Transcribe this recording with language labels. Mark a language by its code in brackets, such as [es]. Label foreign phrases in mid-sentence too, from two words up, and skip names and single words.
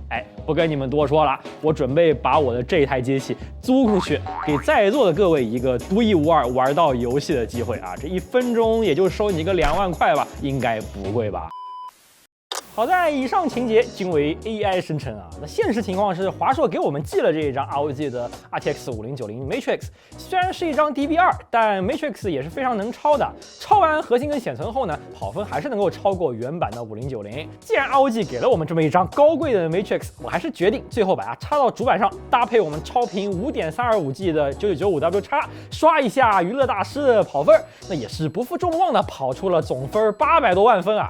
[zh] 哎，不跟你們多說了，我準備把我的這台機器租出去，給在座的各位一個獨一無二玩到遊戲的機會啊！這1分鐘也就收你個2萬塊吧，應該不貴吧？好在以上情節均為 AI 生成啊。那現實情況是，華碩給我們寄了這一張 ROG 的 RTX 5090 Matrix， 雖然是一張 DB2，但 Matrix 也是非常能超的。超完核心跟顯存後呢，跑分還是能夠超過原版的5090。既然 ROG 給了我們這麼一張高貴的 Matrix， 我還是決定最後把它插到主板上，搭配我們超頻 5.325G 的 9995W， 刷一下娛樂大師的跑分，那也是不負眾望的跑出了總分800多萬分啊！